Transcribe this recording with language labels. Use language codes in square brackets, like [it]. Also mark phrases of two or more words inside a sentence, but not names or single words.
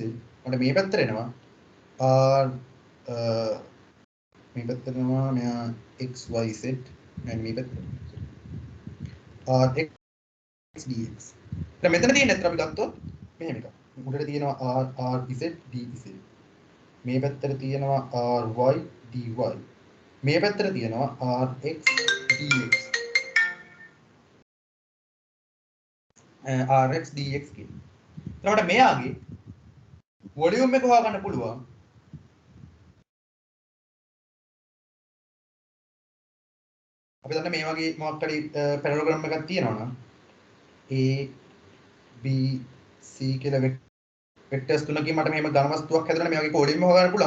[si] මට මේ පැත්තට එනවා r මේ පැත්තට එනවා මෙයා x y z මේ පැත්තට r x dx. දැන් මෙතන තියෙන ඇත්තට අපි ගත්තොත් මෙහෙම එකක්. උඩට තියෙනවා r z dz. මේ පැත්තට තියෙනවා ry dy. මේ පැත්තට තියෙනවා rx dx. rx dx කියන. එතකොට මෙයාගේ වොලියුම් එක හොයාගන්න පුළුවන්. අපි දන්න මේ වගේ මොකක් හරි පැරලෝග්‍රෑම් එකක් තියෙනවා නම් a b c කියලා වෙක්ටර්ස් තුනකින් මට මෙහෙම ඝන වස්තුවක් හැදෙනවා මේ වගේ කෝඩින්ග් හොයාගන්න පුළුවන්.